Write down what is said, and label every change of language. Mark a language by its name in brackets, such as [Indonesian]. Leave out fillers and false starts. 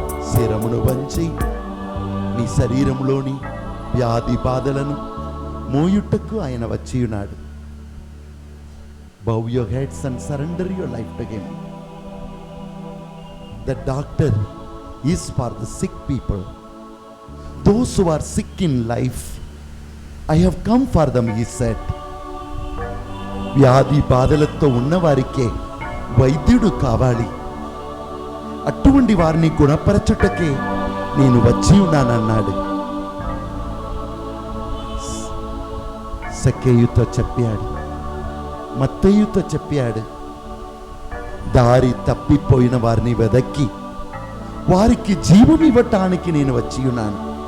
[Telugu] శిరమును వంచి నీ శరీరంలోని వ్యాధి బాధలను మోయుటకు ఆయన వచ్చి ఉన్నాడు. [English] Bow your heads and surrender your life to him. The doctor is for the sick people, those who are sick in life. I have come for them, he said. [Telugu] వ్యాధి బాధలతో ఉన్నవారికే వైద్యుడు కావాలి, అటువంటి వారిని గుణపరచుటకే నేను వచ్చి ఉన్నానన్నాడు. సక్కేయుతో చెప్పాడు, మత్తేయుతో చెప్పాడు, దారి తప్పిపోయిన వారిని వెదక్కి వారికి జీవం ఇవ్వటానికి నేను వచ్చి ఉన్నాను.